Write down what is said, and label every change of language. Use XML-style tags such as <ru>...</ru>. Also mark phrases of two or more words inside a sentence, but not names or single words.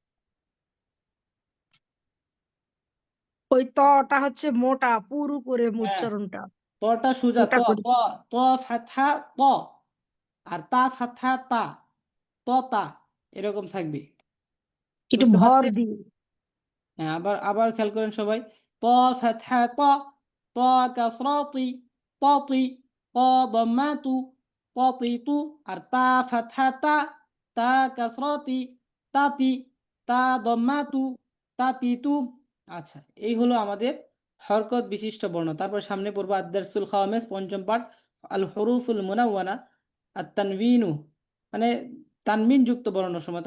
<bn>ওই তটা হচ্ছে মোটা পুরু করে হ্যাঁ, উচ্চারণটা তোটা সোজা, মোটা তো করে। তো তো ফাতহা ত, আর তা ফাতহা তা, ত তা, এরকম থাকবে। একটু বুঝতে ভর পারছেন? দিয়ে। হ্যাঁ, আবার আবার খেয়াল করেন সবাই। ত ফাতহা ত, ত কাসরাতি ততি, ত দম্মাতু ততিতু, আর তা ফাতহা তা, তা কাসরাতি তাতি, তা দম্মাতু তাতিতু। আচ্ছা, এই হলো আমাদের হরকত বিশিষ্ট বর্ণ। তারপর সামনে পড়বো</bn> <ar>الدرس الخامس,</ar> <bn>পঞ্চম পাঠ,</bn> <ar>الحروف المنونة</ar> <bn>আর তানবিনু, মানে তানবিন যুক্ত বর্ণ সময়।</bn>